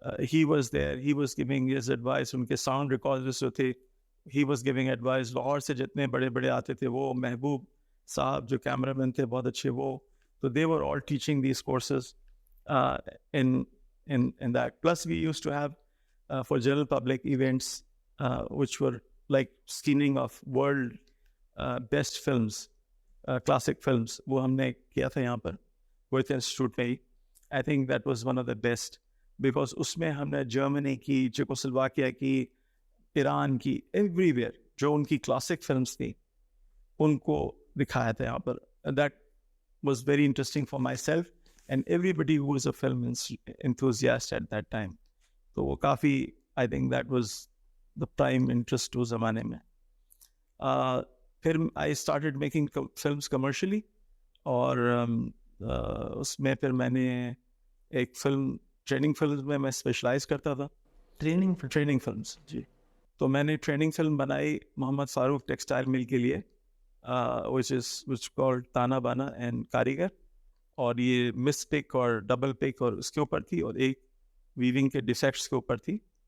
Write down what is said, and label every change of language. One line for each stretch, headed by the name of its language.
English: he was there, he was giving his advice.
Urdu: ان کے sound recorders جو تھے,
English: he was giving advice.
Urdu: Lahore سے جتنے بڑے بڑے آتے تھے, وہ محبوب صاحب جو کیمرہ مین تھے بہت اچھے, وہ تو
English: they were all teaching these courses in that. Plus we used to have for general public events which were like screening of world best films, classic films.
Urdu: وہ ہم نے کیا تھا یہاں پر گوئتھ انسٹیٹیوٹ میں ہی.
English: I think that was one of the best because
Urdu: اس میں ہم نے جرمنی کی, چیکوسلواکیا کی, ایران کی, ایوری ویئر جو ان کی کلاسک فلمس تھیں ان کو دکھایا تھا یہاں پر.
English: That was very interesting for myself and everybody who was a film enthusiast at that time.
Urdu: تو وہ کافی,
English: I think that was the prime interest
Urdu: اس زمانے میں. پھر
English: I started making films commercially
Urdu: اور اس میں پھر میں نے ایک فلم ٹریننگ فلم میں اسپیشلائز کرتا تھا. ٹریننگ فلمس جی. تو میں نے ٹریننگ فلم بنائی محمد فاروق ٹیکسٹائل مل کے لیے, which called تانا بانا اینڈ کاریگر, اور یہ مس پک اور ڈبل پک اور اس کے اوپر تھی, اور ایک ویونگ کے ڈیفیکٹس کے اوپر تھی.